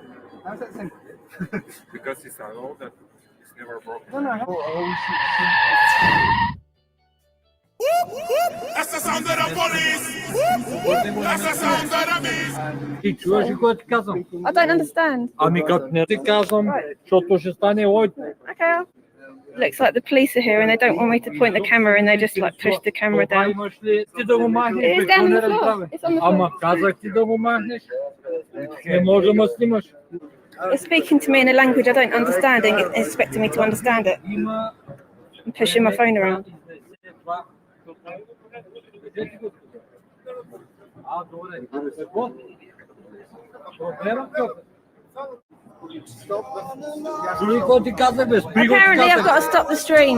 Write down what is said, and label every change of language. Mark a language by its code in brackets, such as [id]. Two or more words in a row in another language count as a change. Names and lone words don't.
[en] How's that simple? Because it's a law that is never broken. No. That's the sound of the police! That's the sound of the beast! [bg] Ти чуваш ли какво ти казвам? [en] I don't understand. [bg] Ами като не ти казвам, защото ще стане лойд. [en] Okay. Looks like the police are here and they don't want me to point the camera and they just like push the camera down. [bg] Имаш ли ти да го махнеш? [en] It is down on the floor. It's on the floor. [bg] Ама казах ти да го махнеш. Не може да ме снимаш. [en] It's speaking to me in a language I don't understand and expecting me to understand it. I'm pushing my phone around. Apparently I've got to stop the stream.